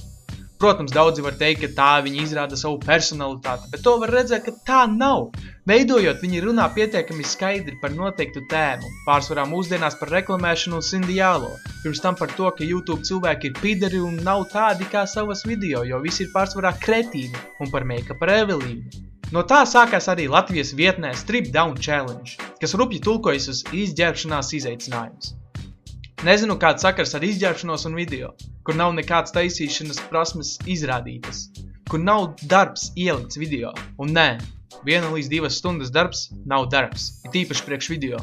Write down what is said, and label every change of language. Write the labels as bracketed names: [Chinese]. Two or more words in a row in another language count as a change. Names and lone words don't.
[Latvian] Protams, daudzi var teikt, ka tā viņi izrāda savu personalitāti, bet to var redzēt, ka tā nav. Veidojot, viņi runā pietiekami skaidri par noteiktu tēmu, pārsvarā mūsdienās par reklamēšanu un sindiālo, pirms tam par to, ka YouTube cilvēki ir pideri un nav tādi kā savas video, jo visi ir pārsvarā kretīni un par make-up Evelīnu. No tā sākās arī Latvijas vietnē Strip Down Challenge, kas rupji tulkojas uz izģērbšanās izaicinājums. Nezinu, kāds sakars ar izģērbšanos un video, kur nav nekāds taisīšanas prasmes izrādītas, kur nav darbs ielikts video, un nē, 1 līdz 2 stundas darbs nav darbs, ir īpaši priekš video.